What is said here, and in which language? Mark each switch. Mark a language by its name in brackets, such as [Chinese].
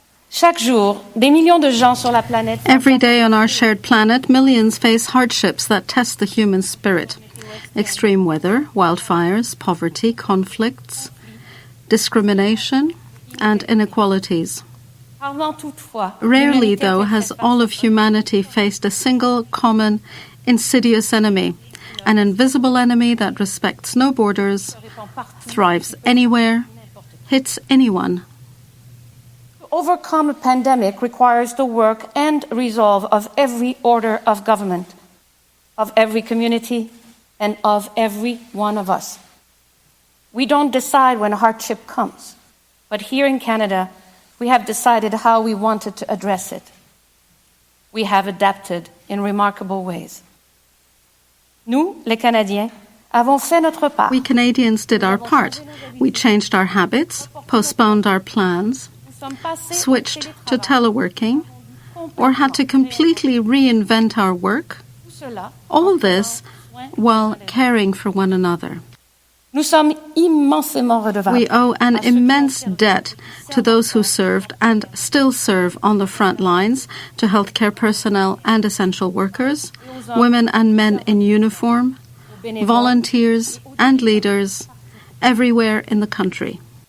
[French] Chaque jour, des millions de gens sur la planète. [English] Every day on our shared planet, millions face hardships that test the human spirit. Extreme weather, wildfires, poverty, conflicts, discrimination, and inequalities. Rarely, though, has all of humanity faced a single, common, insidious enemy, an invisible enemy that respects no borders, thrives anywhere, hits anyone. To overcome a pandemic requires the work and resolve of every order of government, of every community, and of every one of us. We don't decide when hardship comes, but here in Canada, we have decided how we wanted to address it. We have adapted in remarkable ways. [French] Nous, les Canadiens, avons fait notre part. [English] We Canadians did our part. We changed our habits, postponed our plans, switched to teleworking, or had to completely reinvent our work. All this while caring for one another. [French] Nous sommes immensément redevables. [English] We owe an immense debt to those who served and still serve on the front lines, to healthcare personnel and essential workers, women and men in uniform, volunteers and leaders everywhere in the country.